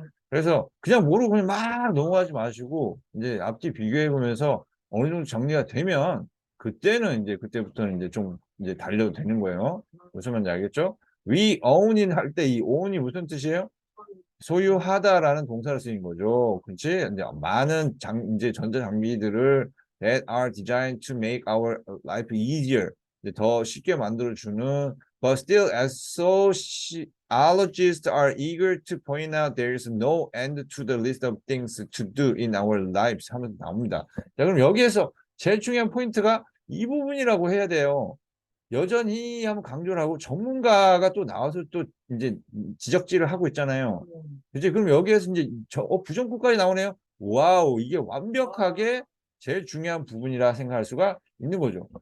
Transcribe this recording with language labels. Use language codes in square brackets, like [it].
[ko] 그래서 그냥 모르고 그냥 막 넘어가지 마시고 이제 앞뒤 비교해 보면서 어느 정도 정리가 되면 그때는 이제 그때부터는 이제 좀 이제 달려도 되는 거예요. 무슨 말인지 알겠죠? We own인 할 때 이 own이 무슨 뜻이에요? 소유하다라는 동사를 쓰인 거죠. 그렇지? 이제 많은 이제 전자장비들을 [en] that are designed to make our life easier. [ko] 이제 더 쉽게 만들어주는 [en] but still sociologists are eager to point out there is no end to the list of things to do in our lives [ko] 하면서 나옵니다. 자, 그럼 여기에서 제일 중요한 포인트가 이 부분이라고 해야 돼요. 여전히 한번 강조를 하고 전문가가 또 나와서 또 이제 지적질을 하고 있잖아요. 이제 그럼 여기에서 이제 부정구까지 나오네요. 와우, 이게 완벽하게 제일 중요한 부분이라 생각할 수가 있는 거죠.